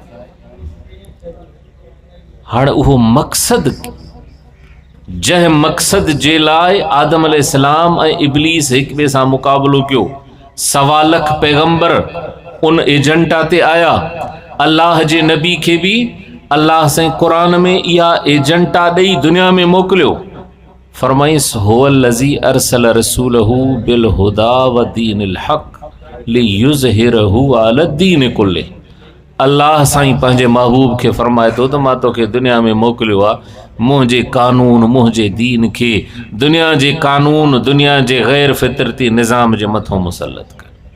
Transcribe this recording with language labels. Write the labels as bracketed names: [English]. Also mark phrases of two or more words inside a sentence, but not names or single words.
[Sindhi] हाणे उहो मक़सद, जंहिं मक़सद जे लाइ आदम अलैहिस्सलाम ऐं इब्लीस हिक ॿिए सां मुक़ाबलो कयो, 1.25 लाख पैगंबर उन एजेंडा ते आया। अल्लाह जे नबी खे भी अल्लाह से कुरान में इहा एजेंटा ॾेई दुनिया में मोकिलियो। [Arabic] फरमाइस هو الذي أرسل رسوله بالهدى ودين الحق ليظهره على الدين كله. [Sindhi] अल्लाह साईं पंहिंजे महबूब खे फरमाए थो त मां तोखे दुनिया में मोकिलियो आहे मुंहिंजे कानून मुंहिंजे दीन खे दुनिया जे कानून दुनिया जे गैर फितरती निज़ाम जे मथां मुसलत कर।